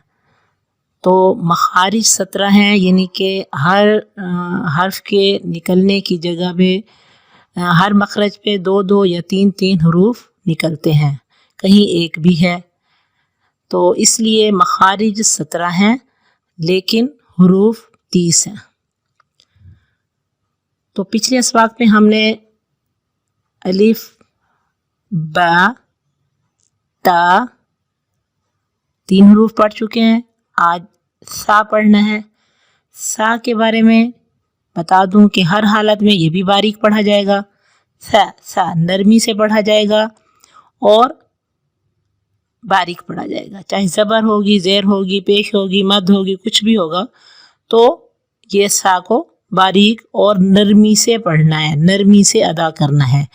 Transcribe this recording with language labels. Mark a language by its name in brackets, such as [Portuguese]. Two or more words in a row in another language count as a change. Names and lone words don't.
[Urdu] تو مخارج 17 ہیں، یعنی کہ ہر حرف کے نکلنے کی جگہ پہ ہر مخرج پہ 2 یا 3 حروف نکلتے ہیں، کہیں ایک بھی ہے۔ تو اس لیے مخارج 17 ہیں لیکن حروف 30 ہیں۔ تو پچھلے اسباق میں ہم نے الف، با، تا 3 حروف پڑھ چکے ہیں۔ آج سا پڑھنا ہے۔ سا کے بارے میں بتا دوں کہ ہر حالت میں یہ بھی باریک پڑھا جائے گا۔ سا نرمی سے پڑھا جائے گا اور باریک پڑھا جائے گا، چاہے زبر ہوگی، زیر ہوگی، پیش ہوگی، مد ہوگی، کچھ بھی ہوگا تو یہ سا کو باریک اور نرمی سے پڑھنا ہے، نرمی سے ادا کرنا ہے۔